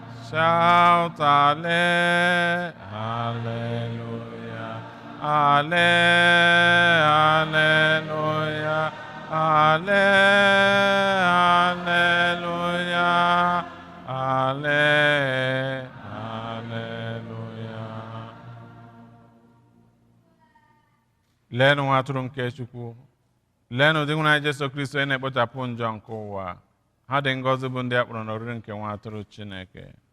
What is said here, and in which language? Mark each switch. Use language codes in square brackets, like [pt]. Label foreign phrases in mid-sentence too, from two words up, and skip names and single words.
[en] Shout alle-, hallelujah. Alle-, hallelujah. Alle-, hallelujah. Alle-, hallelujah. [ig] Leenụ nwa atụrụ nke Chukwu. Leenụ ụdị ịhụnanya Jesu Kristi, onye na-ekpochapụ njọ nke ụwa. Ha dị ngọzi bụ ndị a kpọrọ n'oriri nke nwa atụrụ Chineke.